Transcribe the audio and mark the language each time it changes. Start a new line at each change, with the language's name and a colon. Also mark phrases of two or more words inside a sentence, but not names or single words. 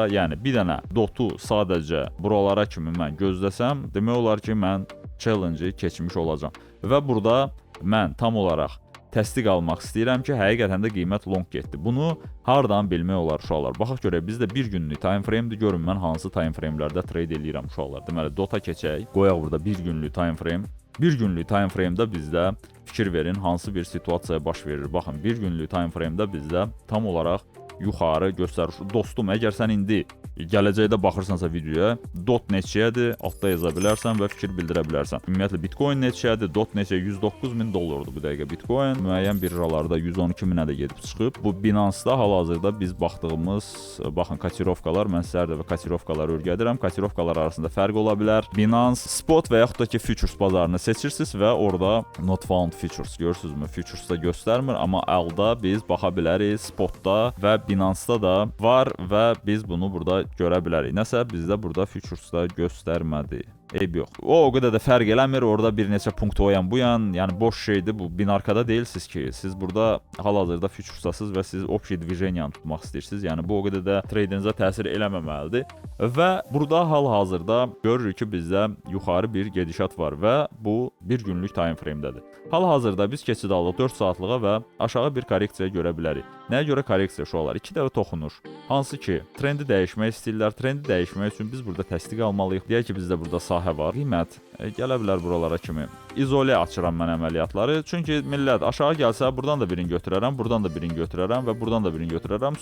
Azerbaijani: Yəni bir dənə DOT-u sadəcə buralara kimi mən gözləsəm, demək olar ki, mən challenge-ı keçmiş olacağam. Və burada mən tam olaraq təsdiq almaq istəyirəm ki, həqiqətən də qiymət long getdi. Bunu hardan bilmək olar uşaqlar? Baxaq görək, bizdə bir günlük
English: time frame-dir.
Azerbaijani: Görün mən hansı
English: time frame-lərdə
Azerbaijani: trade eləyirəm uşaqlar. Deməli, DOT-a keçək. Qoyaq burada bir günlük
English: time frame.
Azerbaijani: Bir günlük
English: time frame-da
Azerbaijani: bizdə fikir verin hansı bir situasiya baş verir. Baxın, bir günlük
English: time frame-da
Azerbaijani: bizdə tam olaraq yuxarı göstərir. Dostum, əgər sən indi gələcəkdə baxırsansa videoya, DOT neçəyədir, altda yaza bilərsən və fikir bildirə bilərsən. Ümumiyyətlə Bitcoin neçəyədir, DOT neçəyə? 109.000 dollardır bu dəqiqə Bitcoin. Müəyyən birjalarda 112.000-ə də gedib çıxıb. Bu Binance-da hal-hazırda biz baxdığımız, baxın, kotirovkalar, mən sizlərdə və kotirovkaları öyrədirəm. Kotirovkalar arasında fərq ola bilər. Binance, spot və yaxud da ki, futures bazarını seçirsiniz və orada
English: not found futures,
Azerbaijani: görürsünüzmü? Futures-da göstərmir, amma əldə biz baxa bilərik, spotda və Binance-da da var və biz bunu burada görə bilərik. Nəsə bizdə burada futures-da göstərmədi. Eyb yox. O qədər də fərq eləmir. Orada bir neçə punkt o yan bu yan. Yəni boş şeydir bu. Binarkada deyilsiniz ki, siz burada hal-hazırda futuresdasınız və siz
Russian: общий движениyanı
Azerbaijani: tutmaq istəyirsiniz. Yəni bu o qədər də tradingə təsir eləməməlidir. Və burada hal-hazırda görürük ki, bizdə yuxarı bir gedişat var və bu bir günlük
English: time frame-dədir.
Azerbaijani: Hal-hazırda biz keçid aldıq 4 saatlığa və aşağı bir korreksiya görə bilərik. Nəyə görə korreksiya uşaqlar? 2 dəfə toxunur. Hansı ki, trendi dəyişmək istəyirlər. Trendi dəyişmək üçün biz burada təsdiq almalıyıq. Deyək ki, bizdə burada sahə var. Qiymət gələ bilər buralara kimi. İzolə açıram mən əməliyyatları. Çünki millət aşağı gəlsə, buradan da birini götürərəm, buradan da birini götürərəm və buradan da birini götürərəm.